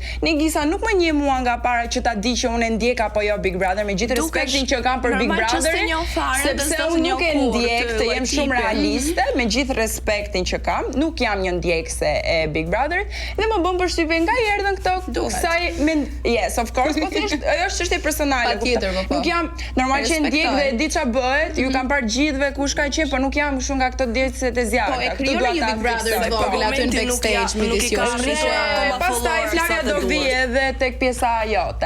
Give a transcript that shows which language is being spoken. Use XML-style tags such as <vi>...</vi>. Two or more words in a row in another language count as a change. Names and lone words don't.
<sq>Negisa nuk më njeh mua nga para që ta di që unë e ndjek apo jo Big Brother, me gjithë respektin që kam për Big Brotherin, sepse unë nuk e ndjek, të jem shumë realiste, me gjithë respektin që kam, nuk jam një ndjekse e Big Brotherit dhe më bën përshtypje nga erdhën këto kësaj</sq> <en>yes, of course,</en> <sq>po thjesht ajo është çështje personale. Nuk jam normal që ndjek dhe e di ç'a bëhet, ju kam parë gjithëve kush ka qenë, por nuk jam kështu nga këto djegësit e zjarrit. Po e krijoni një Big Brother të vogël aty në backstage midis jush. Pastaj flarja do vi edhe tek pjesa jote.</sq>